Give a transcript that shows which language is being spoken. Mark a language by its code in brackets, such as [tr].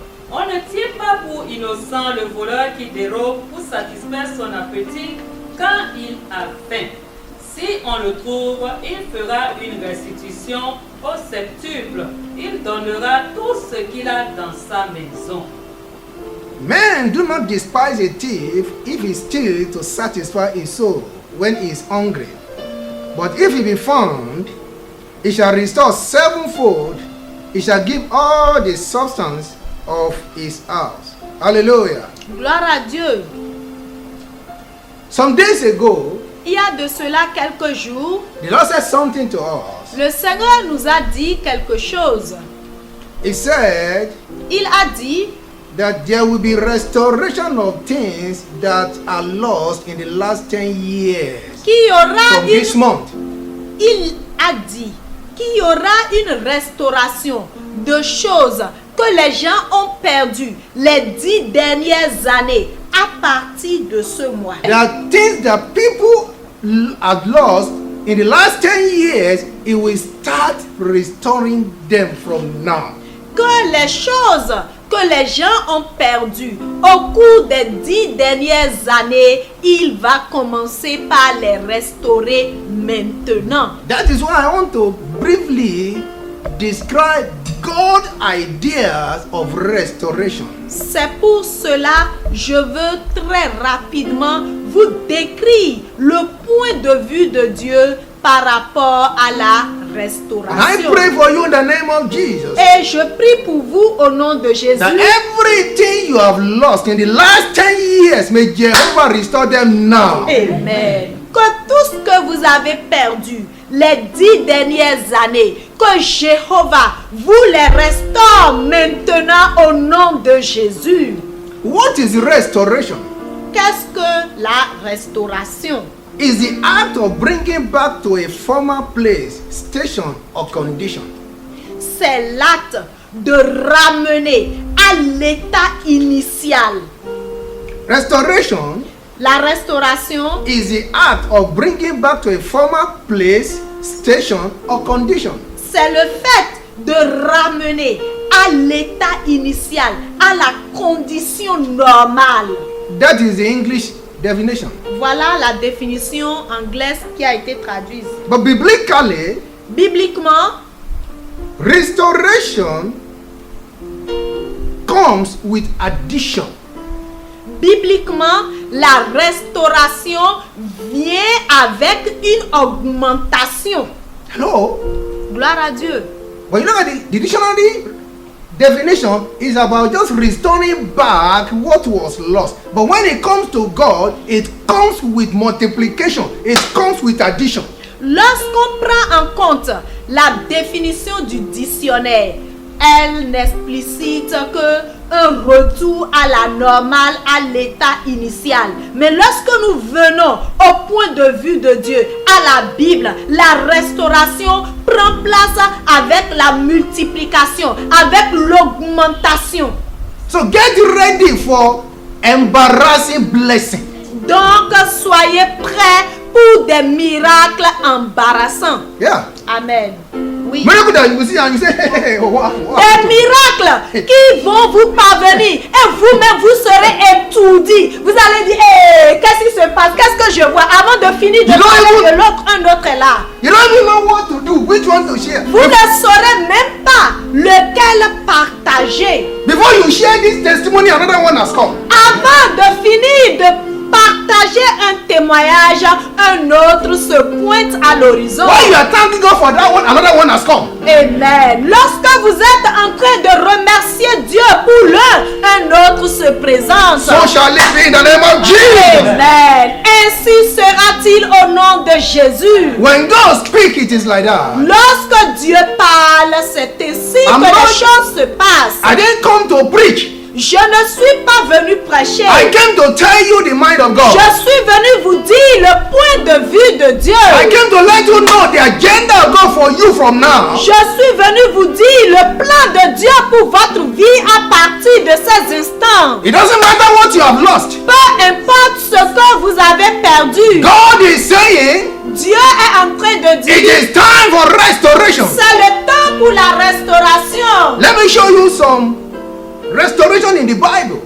[fr] On ne tire pas pour innocent le voleur qui dérobe pour satisfaire son appétit quand il a faim. Si on le trouve, il fera une restitution au septuple. Il donnera tout ce qu'il a dans sa maison. [en] Men do not despise a thief if he steals to satisfy his soul when he is hungry. But if he be found, he shall restore sevenfold. He shall give all the substance of his house. Hallelujah. [fr] Gloire à Dieu. [en] Some days ago, [fr] Il y a de cela quelques jours, [en] the Lord said something to us. [fr] le Seigneur nous a dit quelque chose. [en] He said [fr] Il a dit [en] that there will be restoration of things that are lost in the last 10 years [fr] qu'il y aura [en] from this month. [fr] il a dit qu'il y aura une restauration de choses que les gens ont perdues les 10 dernières années à partir de ce mois. [en] There are things that people have lost in the last 10 years. It will start restoring them from now. [fr] Que les choses que les gens ont perdues au cours des 10 dernières années, il va commencer par les restaurer maintenant. [en] That is why I want to briefly describe God's ideas of restoration. [fr] C'est pour cela que je veux très rapidement vous décrire le point de vue de Dieu par rapport à la [en] And I [fr] restauration. [en] pray for you in the name of Jesus [fr] Et je prie pour vous au nom de Jésus [en] that everything you have lost in the last 10 years, may Jehovah restore them now. Amen. [fr] Que tout ce que vous avez perdu les 10 dernières années, que Jéhovah vous les restaure maintenant au nom de Jésus. [en] What is restoration? [fr] Qu'est-ce que la restauration? [en] Is the act of bringing back to a former place, station, or condition. [fr] C'est l'acte de ramener à l'état initial. [en] Restoration [fr] La restauration, [en] is the act of bringing back to a former place, station, or condition. [fr] c'est le fait de ramener à l'état initial, à la condition normale. [en] That is the English definition. [fr] Voilà la définition anglaise qui a été traduite. [en] But biblically, [fr] Bibliquement, [en] restoration comes with addition. [fr] bibliquement, la restauration vient avec une augmentation. [en] Hello? [fr] Gloire à Dieu. [en] When you look at the dictionary definition, is about just restoring back what was lost. But when it comes to God, it comes with multiplication. It comes with addition. [fr] Lorsqu'on prend en compte la définition du dictionnaire, elle n'explicite que un retour à la normale, à l'état initial. Mais lorsque nous venons au point de vue de Dieu, à la Bible, la restauration prend place avec la multiplication, avec l'augmentation. [en] So get ready for embarrassing blessing. [fr] Donc, soyez prêts pour des miracles embarrassants. [en] Yeah. [fr] Amen. Oui. [en] Miracle that you will see and you say, hey, wow, wow. [fr] Des miracles qui vont vous parvenir et vous-même vous serez étourdis. Vous allez dire, qu'est-ce qui se passe? Qu'est-ce que je vois? Avant de finir de parler de l'autre, un autre est là. [en] You don't even know what to do, which one to share. [fr] Vous ne saurez même pas lequel partager. [en] Before you share this testimony, another one has come. [fr] Avant de finir de partager un témoignage, un autre se pointe à l'horizon. [en] While you are thanking God for that one, another one has come. Amen. [fr] Lorsque vous êtes en train de remercier Dieu pour l'un, un autre se présente. [en] So shall it be in the name of Jesus. Amen. [fr] Ainsi sera-t-il au nom de Jésus. [en] When God speaks, it is like that. [fr] Lorsque Dieu parle, c'est ainsi que les choses se passent. [en] I didn't come to preach. [fr] Je ne suis pas venu prêcher. [en] I came to tell you the mind of God. [fr] Je suis venu vous dire le point de vue de Dieu. [en] I came to let you know the agenda of God for you from now. [fr] Je suis venu vous dire le plan de Dieu pour votre vie à partir de ces instants. [en] It doesn't matter what you have lost. [fr] Peu importe ce que vous avez perdu. [en] God is saying, [fr] Dieu est en train de [en] it [fr] dire, [en] is time for restoration. [fr] c'est le temps pour la restauration. [en] Let me show you some restoration in the Bible.